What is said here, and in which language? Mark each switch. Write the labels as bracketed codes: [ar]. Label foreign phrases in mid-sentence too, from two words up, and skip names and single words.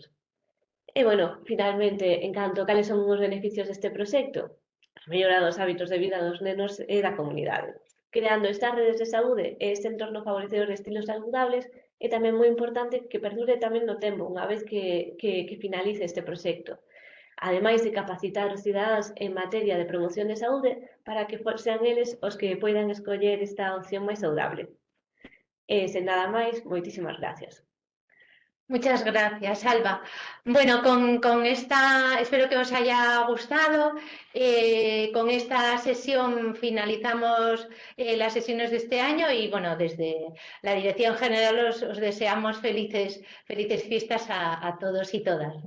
[gl] E, bueno, finalmente, en canto a cales son os beneficios deste proxecto, a mellora dos hábitos de vida dos nenos e da comunidade, creando estas redes de saúde e este entorno favorecedor de estilos saludables, é tamén moi importante que perdure tamén no tempo, unha vez que finalice este proxecto. Ademais de capacitar os cidadáns en materia de promoción de saúde para que sean eles os que poidan escoller esta opción máis saudable. Sen nada máis, moitísimas gracias. [es] Muchas gracias, Alba. Bueno, con esta, espero que os haya gustado. Con esta sesión finalizamos las sesiones de este año y, bueno, desde la Dirección General os deseamos felices fiestas a todos y todas.